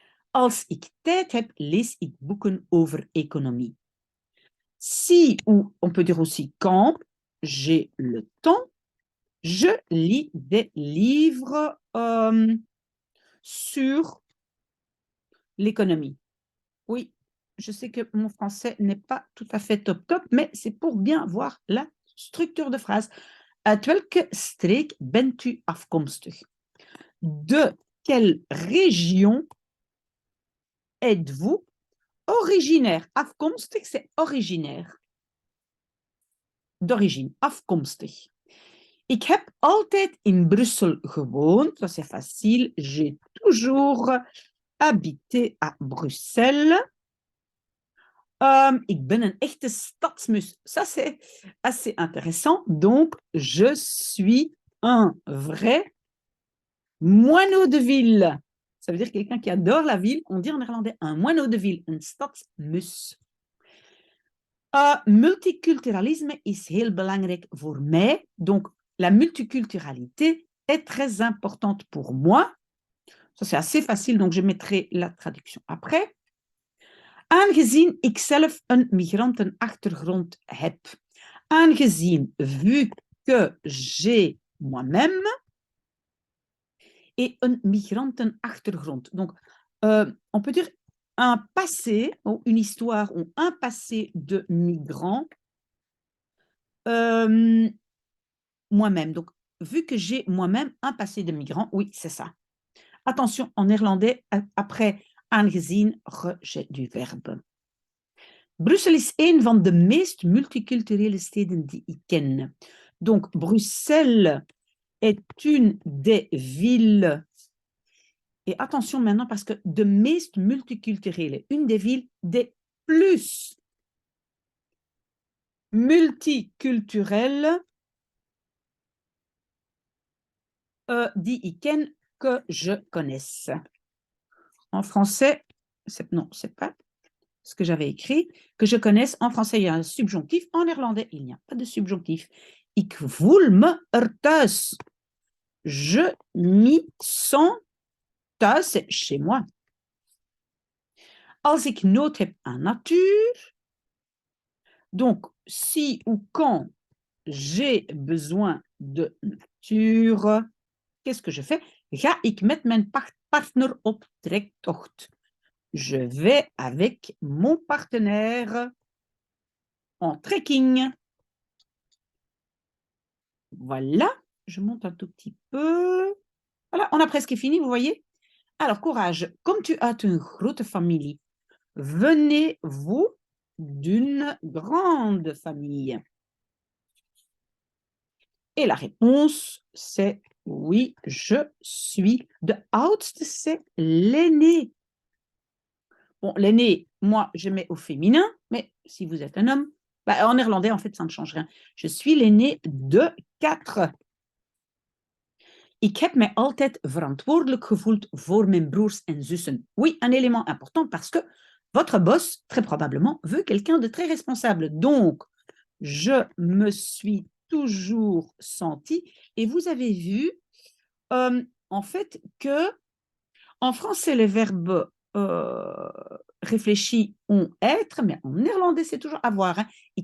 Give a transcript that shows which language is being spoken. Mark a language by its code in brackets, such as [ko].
[nl] Als ik tijd heb, lees ik boeken over économie. [fr] Si, ou on peut dire aussi quand, j'ai le temps, je lis des livres sur l'économie. Oui, je sais que mon français n'est pas tout à fait top, mais c'est pour bien voir la structure de phrase. [nl] Uit welke streek bent u afkomstig? [fr] De quelle région êtes-vous originaire? Afkomstig, c'est originaire. D'origine, afkomstig. [nl] Ik heb altijd in Brussel gewoond. [fr] Ça, c'est facile. J'ai toujours habité à Bruxelles. [nl] Ik ben een echte stadsmus. [fr] Ça, c'est assez intéressant. Donc, je suis un vrai moineau de ville. Ça veut dire quelqu'un qui adore la ville. On dit en néerlandais un moineau de ville, [nl] een stadsmus. Multiculturalisme is heel belangrijk voor mij. [fr] Donc, la multiculturalité est très importante pour moi. Ça, c'est assez facile, donc je mettrai la traduction après. [nl] Aangezien ik zelf een migrantenachtergrond heb. [fr] Aangezien, vu que j'ai moi-même et un migrantenachtergrond. Donc, on peut dire un passé, ou une histoire, ou un passé de migrant. Moi-même. Donc, vu que j'ai moi-même un passé de migrant, oui, c'est ça. Attention, en néerlandais, après aangezien, rejet du verbe. [nl] Brussel is een van de meest multiculturele steden die ik ken. [fr] Donc, Bruxelles est une des villes, et attention maintenant parce que [nl] de meest multiculturele, [fr] une des villes des plus multiculturelles [nl] die ik ken, [fr] que je connaisse. En français, non, c'est pas ce que j'avais écrit, que je connaisse. En français, il y a un subjonctif. En néerlandais, il n'y a pas de subjonctif. [nl] Ik voel me er thuis. [fr] Je m'y sens thuis, c'est chez moi. [nl] Als ik nood heb aan natuur, [fr] Donc, si ou quand j'ai besoin de nature, qu'est-ce que je fais? [nl] Ga ik met mijn partner op trektocht. [fr] Je vais avec mon partenaire en trekking. Voilà, je monte un tout petit peu. Voilà, on a presque fini, vous voyez? Alors, courage, comme tu as une [nl] grote familie, [fr] venez-vous d'une grande famille? Et la réponse, c'est oui, je suis. [nl] De oudste, [fr] c'est l'aîné. Bon, l'aîné, moi, je mets au féminin, mais si vous êtes un homme, bah, en néerlandais, en fait, ça ne change rien. Je suis l'aîné de 4. [nl] Ik heb mij altijd verantwoordelijk gevoeld voor mijn broers en zussen. [fr] Oui, un élément important parce que votre boss, très probablement, veut quelqu'un de très responsable. Donc, je me suis toujours senti, et vous avez vu, en fait, que en français, les verbes réfléchis ont être, mais en néerlandais, c'est toujours avoir. Hein.